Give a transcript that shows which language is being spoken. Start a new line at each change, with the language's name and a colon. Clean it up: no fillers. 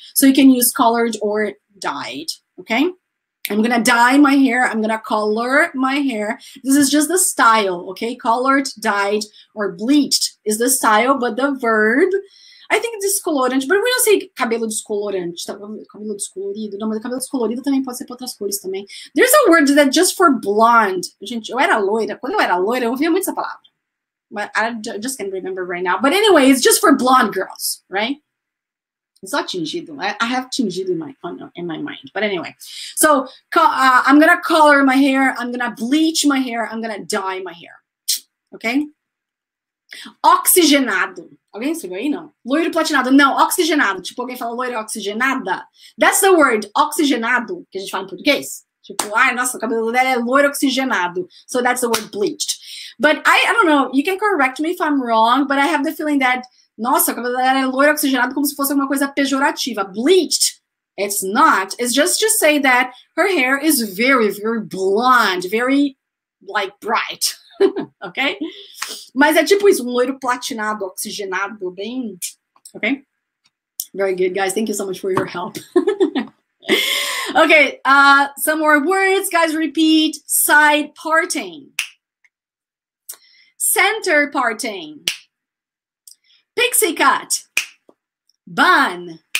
English: So you can use colored or dyed, okay? I'm going to dye my hair. I'm going to color my hair. This is just the style, okay? Colored, dyed, or bleached is the style, but the verb, I think descolorante, but we don't say
Portuguese: cabelo descolorante, tá? Cabelo descolorido. Não, mas cabelo descolorido também pode ser para outras cores também.
English: There's a word that just for blonde.
Portuguese: Gente, eu era loira. Quando eu era loira, eu ouvia muito essa palavra.
English: But I just can't remember right now. But anyway, it's just for blonde girls, right? It's not tingido. I have tingido in my mind. But anyway, so I'm going to color my hair. I'm going to bleach my hair. I'm going to dye my hair. Okay?
Portuguese: Oxigenado. Alguém escreveu aí? Não. Loiro platinado. Não, oxigenado. Tipo, alguém fala loiro oxigenada.
English: That's the word,
Portuguese: oxigenado, que a gente fala em português. Tipo, ai, nossa, o cabelo dela é loiro oxigenado.
English: So that's the word bleached. But I don't know. You can correct me if I'm wrong, but I have the feeling that
Portuguese: nossa, o cabelo dela é loiro oxigenado,
English: como se fosse alguma coisa pejorativa. Bleached, it's not. It's just to say that her hair is very, very blonde, very, like, bright. Okay?
Portuguese: Mas é tipo isso, loiro platinado, oxigenado, bem...
English: Okay? Very good, guys. Thank you so much for your help. Okay, some more words. Guys, repeat. Side parting. Center parting. Pixie cut, bun.